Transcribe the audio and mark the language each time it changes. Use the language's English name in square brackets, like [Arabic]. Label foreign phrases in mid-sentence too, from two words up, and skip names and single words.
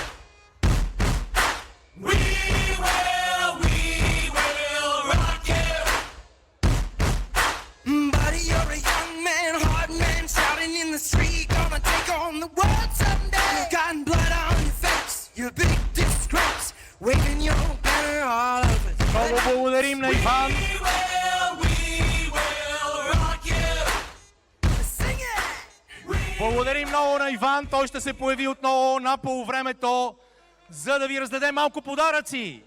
[English] We will rock you. Buddy, you're a young man, hard man, shouting in the street, gonna take on the world someday. Got blood on your face, you're a big disgrace, waving your banner all over the place. [Bulgarian] Много благодарим на Иван. [English] We will rock you. Sing it. [Bulgarian] Благодарим много на Иван. Той ще се появи отново на полувремето, за да ви раздаде малко подаръци.